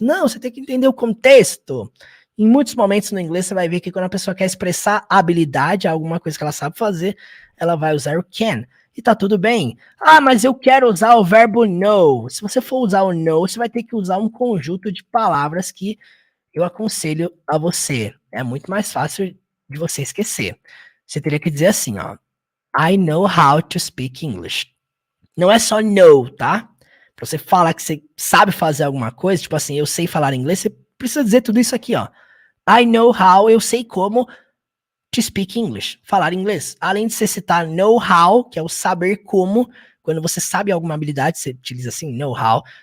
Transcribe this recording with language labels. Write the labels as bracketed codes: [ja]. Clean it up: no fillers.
[pt] Não, você tem que entender o contexto. Em muitos momentos no inglês você vai ver que quando a pessoa quer expressar habilidade, alguma coisa que ela sabe fazer, ela vai usar o can. E tá tudo bem. Ah, mas eu quero usar o verbo know. Se você for usar o know, você vai ter que usar um conjunto de palavras que eu aconselho a você. É muito mais fácil de você esquecer. Você teria que dizer assim, ó. [en] I know how to speak English. [pt] Não é só know, tá? Pra você falar que você sabe fazer alguma coisa, tipo assim, eu sei falar inglês, você precisa dizer tudo isso aqui, ó. [en] I know how, [pt] eu sei como [en] to speak English, [pt] falar inglês. Além de você citar know how, que é o saber como, quando você sabe alguma habilidade, você utiliza assim, know how.